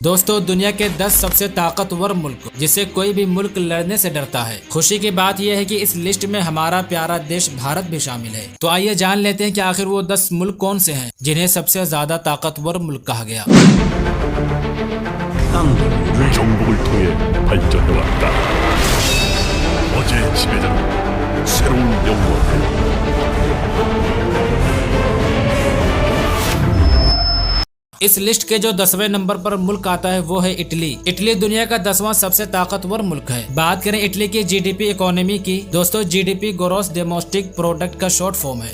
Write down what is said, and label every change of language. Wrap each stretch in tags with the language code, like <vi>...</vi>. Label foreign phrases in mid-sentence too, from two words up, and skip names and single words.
<hi>दोस्तों, दुनिया के 10 सबसे ताकतवर मुल्क जिसे कोई भी मुल्क लड़ने से डरता है। खुशी की बात यह है कि इस लिस्ट में हमारा प्यारा देश भारत भी शामिल है। तो आइए जान लेते हैं कि आखिर वो 10 मुल्क कौन से हैं जिन्हें सबसे ज्यादा ताकतवर मुल्क कहा गया।</hi> <ko>우리 정복을 통해 발전해왔다. 어제의 지배자는 새로운 영광을</ko> <hi>इस लिस्ट के जो 10वें नंबर पर मुल्क आता है वो है इटली। इटली दुनिया का 10वां सबसे ताकतवर मुल्क है। बात करें इटली की</hi> <en>GDP economy</en> <hi>की, दोस्तों</hi> <en>GDP gross domestic product</en> <hi>का</hi> <en>short form</en> <hi>है।</hi>